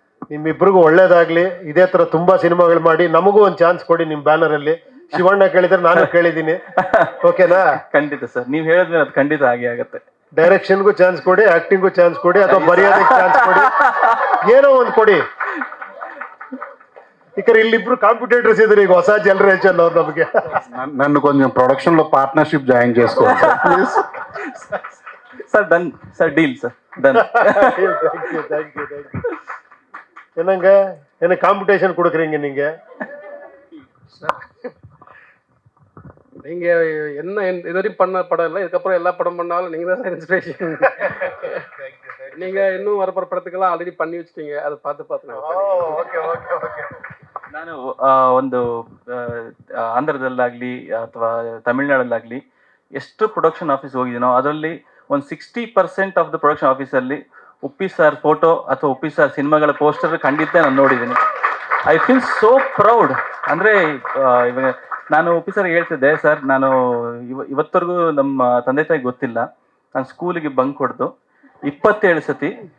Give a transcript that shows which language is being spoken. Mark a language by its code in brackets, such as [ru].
[kn] ನಿಮ್ಮಿಬ್ರಿಗೂ ಒಳ್ಳೇದಾಗ್ಲಿ. ಇದೇ ತರ ತುಂಬಾ ಸಿನಿಮಾಗಳು ಮಾಡಿ ನಮಗೂ ಒಂದು ಚಾನ್ಸ್ ಕೊಡಿ ನಿಮ್ ಬ್ಯಾನರ್ ಅಲ್ಲಿ. ಶಿವಣ್ಣ ಕೇಳಿದ್ರೆ ನಾನು ಕೇಳಿದ್ದೀನಿ, ಓಕೆನಾ? ಖಂಡಿತ ಸರ್, ನೀವು ಹೇಳಿದ್ಮೇಲೆ ಅದು ಖಂಡಿತ ಹಾಗೆ ಆಗುತ್ತೆ. ಡೈರೆಕ್ಷನ್ಗೂ ಚಾನ್ಸ್ ಕೊಡಿ, ಆಕ್ಟಿಂಗೂ ಚಾನ್ಸ್ ಕೊಡಿ, ಅಥವಾ ಬರೆಯೋದಕ್ಕೆ ಚಾನ್ಸ್ ಕೊಡಿ, ಏನೋ ಒಂದು ಕೊಡಿ. [te] ఇక్కడ ఇల్లిప్పుడు కాంపిటేటర్స్ ఇద్దరు [kn] ಈಗ ಹೊಸ ಜನರೇಷನ್ ಅವ್ರು ನಮಗೆ. [te] నన్ను కొంచెం ప్రొడక్షన్ లో పార్ట్నర్షిప్ జాయిన్ చేసుకోండి please. Sir done sir, deal sir, done. [en] Thank you. [ta] என்னங்க என்ன காம்படிஷன் கொடுக்குறீங்க நீங்க? நீங்க என்ன இதுவரையும் பண்ண படம் இல்லை, இதுக்கப்புறம் எல்லா படம் பண்ணாலும் நீங்க தான் சார் இன்ஸ்பிரேஷன். நீங்க இன்னும் வர படத்துக்கெல்லாம் ಆಲ್ರೆಡಿ பண்ணி வச்சிட்டீங்க, அதை பார்த்து [kn] ನಾನು ಒಂದು ಆಂಧ್ರದಲ್ಲಾಗ್ಲಿ ಅಥವಾ ತಮಿಳ್ನಾಡಲ್ಲಾಗ್ಲಿ ಎಷ್ಟು ಪ್ರೊಡಕ್ಷನ್ ಆಫೀಸ್ ಹೋಗಿದ್ದೀನೋ ಅದರಲ್ಲಿ ಒಂದು 60% ಆಫ್ ದ ಪ್ರೊಡಕ್ಷನ್ ಆಫೀಸಲ್ಲಿ ಉಪ್ಪಿ ಸರ್ ಫೋಟೋ ಅಥವಾ ಉಪ್ಪಿ ಸರ್ ಸಿನಿಮಾಗಳ ಪೋಸ್ಟರ್ ಖಂಡಿತ ನಾನು ನೋಡಿದ್ದೀನಿ. [en] I feel so proud. [kn] ಅಂದರೆ ಇವಾಗ ನಾನು ಉಪ್ಪಿ ಸರ್ ಹೇಳ್ತಿದ್ದೆ, ಸರ್ ನಾನು ಇವತ್ತವರೆಗೂ ನಮ್ಮ ತಂದೆ ತಾಯಿಗೆ ಗೊತ್ತಿಲ್ಲ, ನಾನು ಸ್ಕೂಲಿಗೆ ಬಂಕ್ ಹೊಡೆದು 27 ಸತಿ